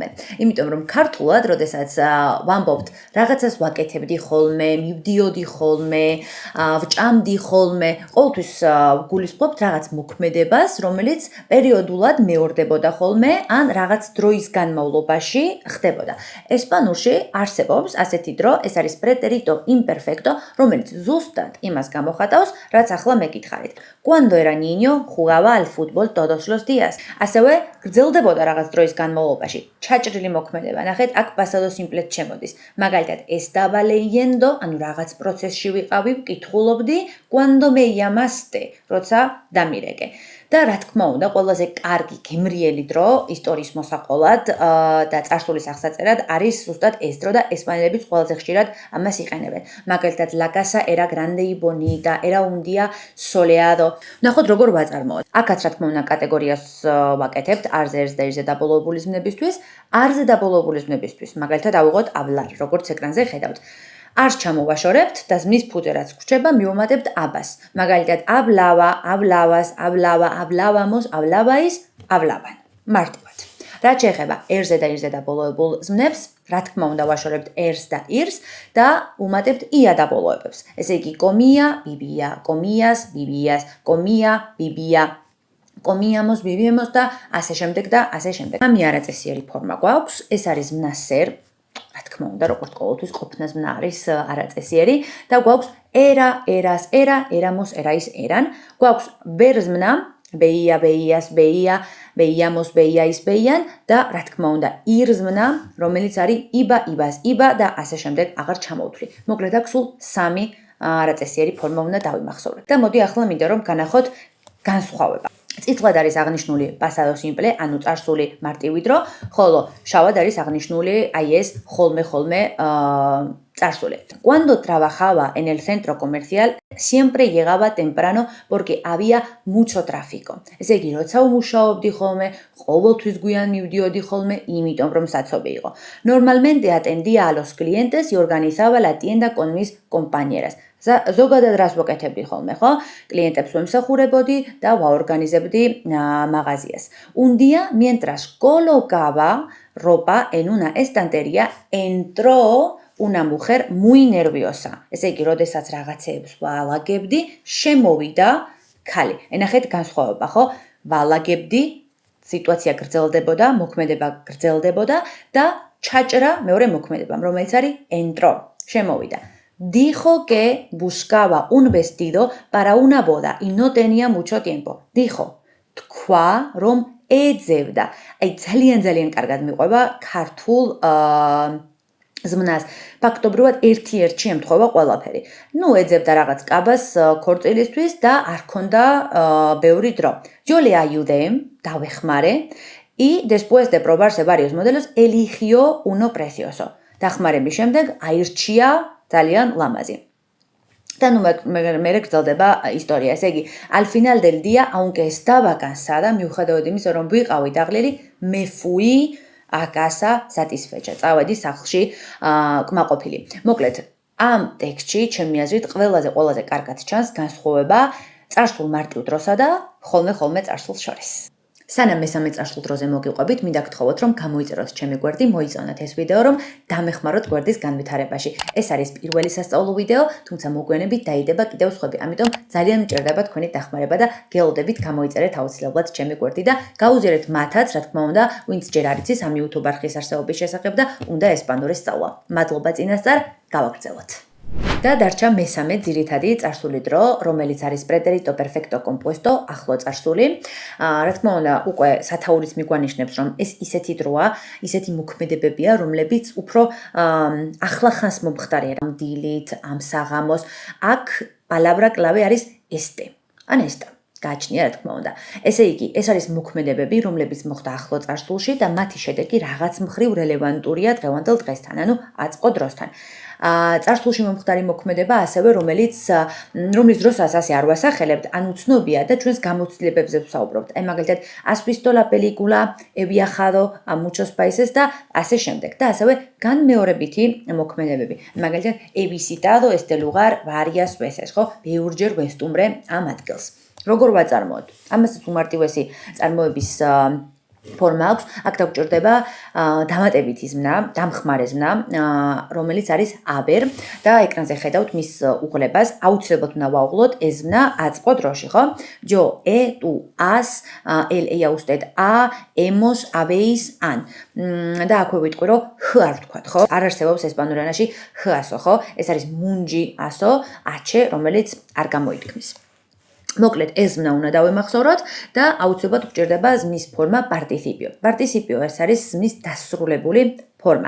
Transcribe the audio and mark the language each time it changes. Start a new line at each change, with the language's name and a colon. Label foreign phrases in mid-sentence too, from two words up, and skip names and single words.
Georgian: იმიტომ რომ ქართულად, როდესაც ვამბობთ, რაღაცას ვაკეთებდი ხოლმე, მივდიოდი ხოლმე, ვჭამდი ხოლმე, ყოველთვის გულისხმობთ რაღაც მოქმედებას, რომელიც პერიოდულად მეორდებოდა ხოლმე, ან რაღაც დროის განმავლობაში ხდებოდა. ესპანურში არსებობს ასეთი დრო, ეს არის
Spanish: pretérito imperfecto,
Georgian: რომელიც ზუსტად იმას გამოხატავს, რაც ახლა მეკითხარით.
Spanish: Cuando era niño, jugaba al fútbol todos los días.
Georgian: ასევე გრძელდებოდა რაღაც დროის განმავლობაში. ჩაჭრილი მოქმედება. ნახეთ, აქ
Spanish: pasado simple
Georgian: შემოდის. მაგალითად,
Spanish: estaba leyendo,
Georgian: ანუ რაღაც პროცესში ვიყავი, ვკითხულობდი,
Spanish: cuando me llamaste,
Georgian: როცა დამირეკე. და რა თქმა უნდა, ყველაზე კარგი გემრიელი დრო ისტორიის მოსაყოლად და წარსულის აღსაწერად არის ზუსტად ეს დრო და ესპანელებიც ყველაზე ხშირად ამას იყენებენ. მაგალითად,
Spanish: la casa era grande y bonita, era un día soleado.
Georgian: ნახოთ როგორ ვაწარმოოთ. აქაც რა თქმა უნდა კატეგორიას ვაკეთებთ არზე, ერთზე და ერთზე დაბოლოებული ზმნებისთვის, არზე დაბოლოებული ზმნებისთვის. მაგალითად, ავიღოთ hablar, როგორც ეკრანზე ხედავთ. არს ჩამოვაშორებთ და ზმნის ფუძე რაც გვრჩება მივუმატებთ აბას. მაგალითად,
Spanish: hablaba, hablabas, hablaba, hablábamos, hablabais, hablaban.
Georgian: მარტივად. რაც შეეხება ერზე და ირზე დაბოლოებულ ზმნებს, რა თქმა უნდა ვაშორებთ ერს და ირს და უმატებთ ია დაბოლოებებს. ესე იგი,
Spanish: comía, vivía, comías, vivías, comía, vivía, comíamos, vivíamos
Georgian: და ასე შემდეგ და ასე შემდეგ. ამი არაწესიერი ფორმა გვაქვს, ეს არის ზმნა ser. რა თქმა უნდა, როგორც ყოველთვის ყოფნა ზმნა არის არაწესიერი და გვაქვს
Spanish: era, eras, era, éramos, erais, eran.
Georgian: გვაქვს ver ზმნა,
Spanish: veía, veías, veía, veíamos, veíais, veían
Georgian: და რა თქმა უნდა, ir ზმნა, რომელიც არის
Spanish: iba, ibas, iba
Georgian: და ასე შემდეგ აღარ ჩამოვთვლი. მოკლედ აქ სულ 3 არაწესიერი ფორმა უნდა დავიმახსოვროთ. და მოდი ახლა მინდა რომ განახოთ განსხვავება. წითლად არის აღნიშნული
Spanish: pasado simple,
Georgian: ანუ წარსული მარტივი დრო, ხოლო შავად არის აღნიშნული აი ეს ხოლმე წარსული.
Spanish: Cuando trabajaba en el centro comercial, siempre llegaba temprano porque había mucho tráfico.
Georgian: ესე იგი, როცა უმუშაობდი ხოლმე, ყოველთვის გვიან მივდიოდი ხოლმე, იმიტომ რომ საცობი იყო. Normalmente atendía a los clientes y organizaba la tienda con mis compañeras. ზოგადად რას ვაკეთებდი ხოლმე, ხო? კლიენტებს ვემსახურებოდი და ვაორგანიზებდი მაღაზიას.
Spanish: Un día, mientras colocaba ropa en una estantería, entró una mujer muy nerviosa.
Georgian: ესე იგი, როდესაც რაღაცეებს ვალაგებდი, შემოვიდა ქალი. ენახეთ განსხვავება, ხო? ვალაგებდი, სიტუაცია გრძელდებოდა, მოქმედება გრძელდებოდა და ჩაჭრა მეორე მოქმედებამ, რომელიც არის entró, შემოვიდა.
Spanish: Dijo que buscaba un vestido para una boda y no tenía mucho tiempo. Dijo,
Georgian: თქვა, რომ ეძებდა. აი ძალიან კარგად მიყვება ქართულ ზმნას, ფაქტობრივად ერთ-ერთი ემთხვევა ყველაფერი. ეძებდა რაღაც კაბას ქორწილისთვის და არ ქონდა ბევრი დრო.
Spanish: Yo le ayudé, დავეხმარე, y después de probarse varios modelos, eligió uno precioso.
Georgian: დახმარების შემდეგ აირჩია ძალიან ლამაზი. და მე გრძელდება ისტორია. ესე იგი,
Spanish: al final del día, aunque estaba cansada,
Georgian: მიუხედავად იმისა, რომ ვიყავი დაღლილი,
Spanish: me fui a casa satisfecha.
Georgian: წავედი სახლში კმაყოფილი. მოკლედ, ამ ტექსტში, ჩემი აზრით, ყველაზე კარგად ჩანს განსხვავება წარსულ მარტივ დროსა და ხოლმე წარსულს შორის. სანამ მესამე წარსულ დროზე მოგიყვებით, მინდა გთხოვოთ, რომ გამოიწეროთ ჩემი გვერდი, მოიწონოთ ეს ვიდეო, რომ დამეხმაროთ გვერდის განვითარებაში. ეს არის პირველი სასწავლო ვიდეო, თუმცა მოგვიანებით დაიდება კიდევ სხვები. ამიტომ ძალიან მჭირდება თქვენი დახმარება და გელოდებით გამოიწერეთ აუცილებლად ჩემი გვერდი და გაუზიარეთ მათაც, რა თქმა უნდა, ვინც ჯერ არ იცის ამ YouTube არხის არსებობის შესახებ და უნდა ესპანურის სწავლა. მადლობა წინასწარ, გავაგრძელოთ. და დარჩა მესამე ძირითადი წარსული დრო, რომელიც არის
Spanish: preterito perfecto compuesto,
Georgian: ახლო წარსული. რა თქმა უნდა, უკვე სათაურიც მიგვანიშნებს, რომ ეს ისეთი დროა, ისეთი მოქმედებებია, რომლებიც უფრო ახლახანს მომხდარია ამ დილით, ამ საღამოს. აქ
Spanish: palabra clave
Georgian: არის este. ან esta. გააჩნია, რა თქმა უნდა. ესე იგი, ეს არის მოქმედებები, რომლებიც მოხდა ახლო წარსულში და მათი შედეგი რაღაც მხრივ რელევანტურია დღევანდელ დღესთან, ანუ აწყო დროსთან. წარსულში მომხდარი მოქმედება ასევე, რომლის დროსაც ასე არ ვასახელებთ, ანუ ცნობია და ჩვენს გამოცდილებებზე ვსაუბრობთ. აი მაგალითად,
Spanish: has visto la película, he viajado a muchos países
Georgian: და ასე შემდეგ. და ასევე განმეორებითი მოქმედებები. მაგალითად,
Spanish: he visitado este lugar varias veces,
Georgian: ხო? ბევრჯერ ვესტუმრე ამ ადგილს. როგორ ვაწარმოოთ? ამასაც უმარტივესი წარმოების ფორმა აქვს. აქ დაგვჭირდება დამატებითი ზმნა, დამხმარე ზმნა, რომელიც არის aber და ეკრანზე ხედავთ მის უღლებას. აუცილებლად უნდა ვაუღლოთ ეს ზმნა აწყო დროში, ხო?
Spanish: Yo, he, tú, has, él, ella, usted, ha, hemos, habéis, han.
Georgian: და აქვე ვიტყვი, რომ h არ ვთქვათ, ხო? არ არსებობს ესპანურ ენაში h ასო, ხო? ეს არის mungi ასო, h, რომელიც არ გამოითქმის. მოკლედ ეს ზმნა უნდა დავემახსოვროთ და აუცილებლად გვჭირდება ზმნის ფორმა participio. Participio ეს არის ზმნის დასრულებული ფორმა.